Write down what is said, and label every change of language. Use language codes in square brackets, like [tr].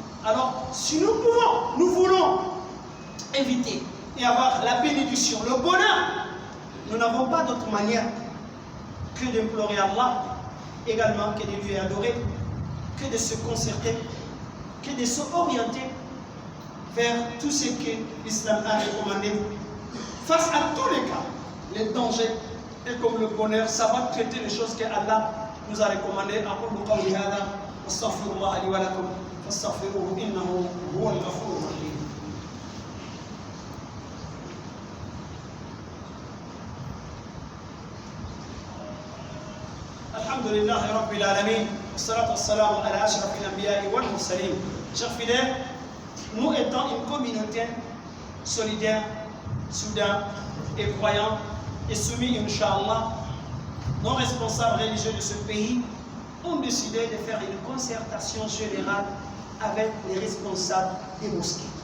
[fr] Alors, si nous voulons éviter et avoir la bénédiction, le bonheur, nous n'avons pas d'autre manière que d'implorer Allah, également que de lui adorer, que de se concerter, que de s'orienter vers tout ce que l'islam a recommandé. Face à tous les cas, les dangers et comme le bonheur, ça va traiter les choses que Allah nous a recommandées. [ar] أقول قولي هذا واستغفر الله لي ولكم فاستغفروه إنه هو الغفور الرحيم. الحمد لله رب العالمين والصلاة والسلام على أشرف الأنبياء والمرسلين. [fr] Chers fidèles, nous étant une communauté solidaire, soudain et croyant et soumis, Inch'Allah, nos responsables religieux de ce pays ont décidé de faire une concertation générale avec les responsables des mosquées.